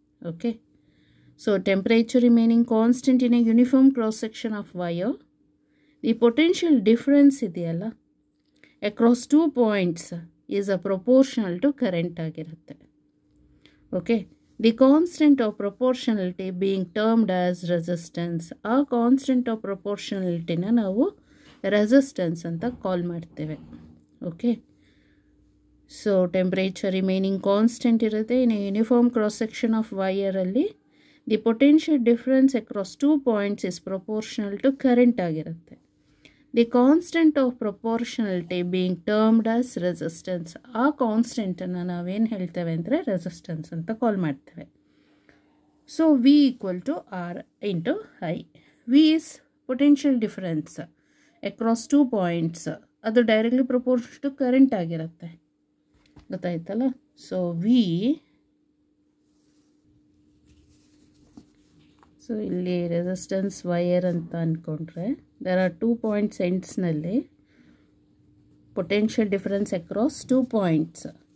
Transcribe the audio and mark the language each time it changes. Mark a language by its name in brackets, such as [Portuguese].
[English] Okay. So temperature remaining constant in a uniform cross section of wire, the potential difference [Kannada] ಇದೆಯಲ್ಲ [English] across 2 points is a proportional to current [Kannada] ಆಗಿರುತ್ತೆ. [English] Okay, the constant of proportionality being termed as resistance. [Kannada] ಆ [English] constant of proportionality [Kannada] ನ ನಾವು resistance ಅಂತ ಕಾಲ್ ಮಾಡ್ತೇವೆ. [English] Okay, so temperature remaining constant [Kannada] ಇರುತ್ತೆ [English] in a uniform cross section of wire [Kannada] ಅಲ್ಲಿ [English] the potential difference across 2 points is proportional to current [Kannada] ಆಗಿರುತ್ತೆ. [English] The constant of proportionality being termed as resistance. [Kannada] ಆ ಕಾನ್ಸ್ಟೆಂಟನ್ನು ನಾವೇನು ಹೇಳ್ತೇವೆ ಅಂದರೆ ರೆಸಿಸ್ಟೆನ್ಸ್ ಅಂತ ಕಾಲ್ ಮಾಡ್ತೇವೆ. [English] So V equal to R into I. V is potential difference across 2 points. ಅದು directly proportion to current [Kannada] ಆಗಿರುತ್ತೆ ಗೊತ್ತಾಯ್ತಲ್ಲ. [English] so so ಇಲ್ಲಿ resistance wire [Kannada] ಅಂತ ಅಂದ್ಕೊಂಡ್ರೆ [English] There are 2 points ಎಂಡ್ಸ್ನಲ್ಲಿ potential difference across 2 points.